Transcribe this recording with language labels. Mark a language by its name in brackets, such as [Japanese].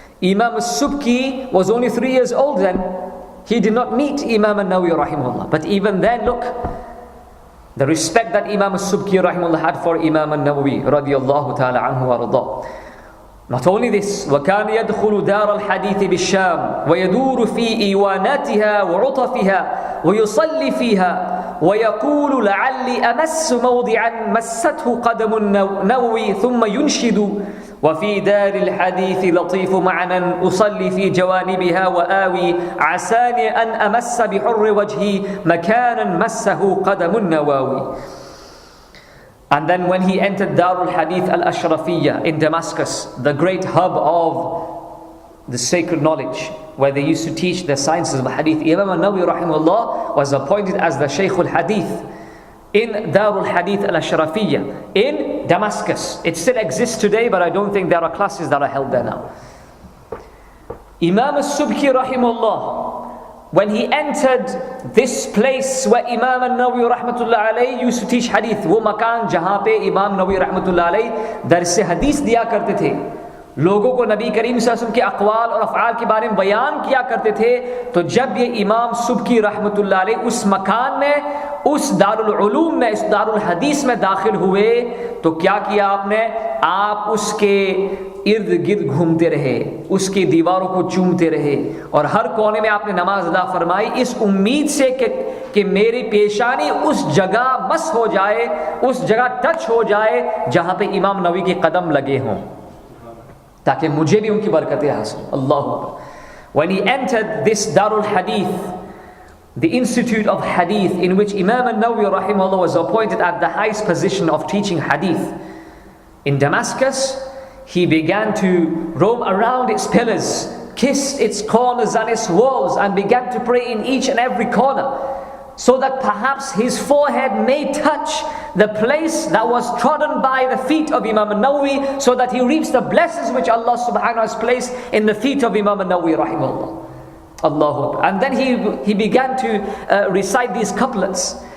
[English] Imam al-Subki was only 3 years old then. He did not meet Imam al-Nawawi rahimahullah. But even then, look, the respect that Imam al-Subki rahimahullah had for Imam al-Nawawi radiyallahu ta'ala anhu wa rada. Not only this, [Arabic] وَكَانَ يَدْخُلُ دَارَ الْحَدِيثِ بِالشَّامِ وَيَدُورُ فِي إِيوَانَاتِهَا وَعُطَفِهَا وَيُصَلِّ فِيهَا وَيَقُولُ لَعَلِّي أَمَسُّ مَوْضِعًا مَسَّتْهُ قَدَمُ النَّوْوِي ثُمَّ يُنْشِدُ وفي دار الحديث لطيف معنى أصلي في جوانبها وآوي عساني أن أمس بحر وجهي مكانا مسه قدم النواوي. [English] And then when he entered Darul Hadith Al-Ashrafiyya in Damascus, the great hub of the sacred knowledge, where they used to teach the sciences of Hadith, Imam al-Nawawi rahimahullah was appointed as the Shaykh al-Hadith in Darul Hadith Al-Ashrafiyya in Damascus. It still exists today, but I don't think there are classes that are held there now. Imam al-Subki rahimahullah, when he entered this place where Imam al-Nawawi rahmatullah alayhi used to teach hadith, [Hindi] wo makan jahan pe Imam Nawawi rahmatullah alayhi dars hadith diya karte the, लोगों को नबी करीम सल्लल्लाहु अलैहि वसल्लम के अक़वाल और अफ़आल के बारे में बयान किया करते थे, तो जब ये इमाम सुबकी रहमतुल्लाह अलैह उस मकान में, उस दारुल उलूम में, इस दारुल हदीस में दाखिल हुए, तो क्या किया आपने? आप उसके इर्द गिर्द घूमते रहे, उसकी दीवारों को चूमते रहे और हर कोने में आपने नमाज अदा फरमाई, इस उम्मीद से कि मेरी पेशानी उस जगह मस हो जाए, उस जगह टच हो जाए जहाँ पे इमाम नबी के कदम लगे हों, ताकि मुझे भी उनकी बरकतें हासिल। अल्लाहु Akbar. [English] When he entered this Darul Hadith, the institute of Hadith, in which Imam al-Nawawi rahimahullah was appointed at the highest position of teaching Hadith in Damascus, he began to roam around its pillars, kissed its corners and its walls, and began to pray in each and every corner, so that perhaps his forehead may touch the place that was trodden by the feet of Imam al-Nawawi, so that he reaps the blessings which Allah subhanahu wa ta'ala has placed in the feet of Imam al-Nawawi rahimahullah. Allahu Akbar. And then he began to recite these couplets.